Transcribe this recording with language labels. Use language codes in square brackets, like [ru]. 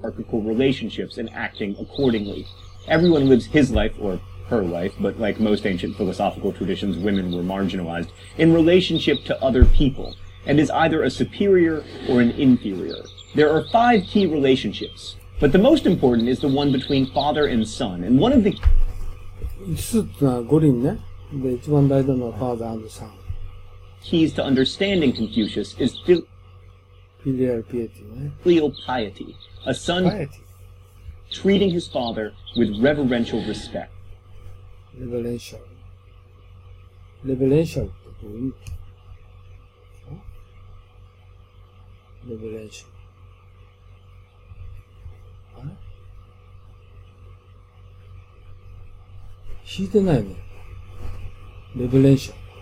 [en] relationships and acting accordingly. Everyone lives his life, or her life, but like most ancient philosophical traditions, women were marginalized, in relationship to other people, and is either a superior or an inferior. There are 5 key relationships, but the most important is the one between father and son, and one of the [ja] 5つってのは5輪ね。で、一番大事なのは [en] ファーザー&サン。 keys to understanding Confucius is filial piety ね。 filial piety, a son treating his father with reverential respect. [ja] レベレンシャルってどういう意味？レベレンシャル。あれ？弾いてないね。レベレンシャル。